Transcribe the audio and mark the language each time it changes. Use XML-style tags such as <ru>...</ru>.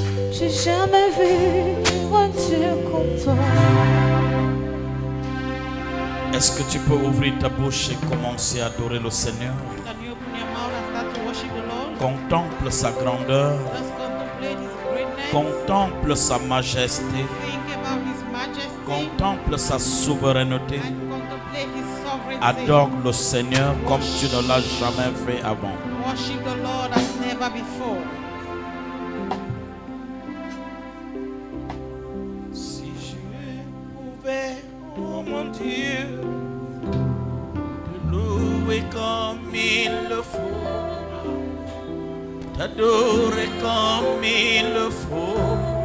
<fr>J'ai jamais vu un Dieu comme toi. Est-ce que tu peux ouvrir ta bouche et commencer à adorer le Seigneur?</fr> <en>Can you open your mouth and start to worship the Lord?</en> <fr>Contemple Contemple sa grandeur.</fr> <en>Just contemplate His greatness.</en> <fr>Contemple sa majesté.</fr> <en>Think about His majesty.</en> <fr>Contemple sa souveraineté.</fr> <en>And contemplate His sovereignty.</en> <fr>Adore le Seigneur comme tu ne l'as jamais fait avant.</fr> <en>Worship the Lord as never before.</en> <fr>Si je pouvais, oh mon Dieu, te louer comme il le faut, t'adorer comme il le faut,</fr>